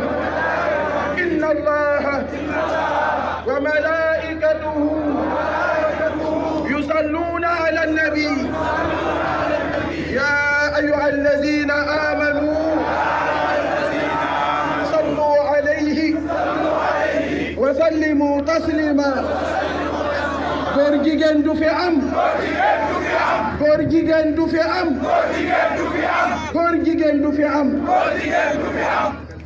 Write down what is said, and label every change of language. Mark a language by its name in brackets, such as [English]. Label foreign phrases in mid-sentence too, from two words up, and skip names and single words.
[Arabic] إن الله وملائكته يصلون على النبي يا أيها الذين آمنوا صلوا عليه وسلموا تسليما. [Wolof] góor jigéen du fi am. góor jigéen du fi am. góor jigéen du fi am.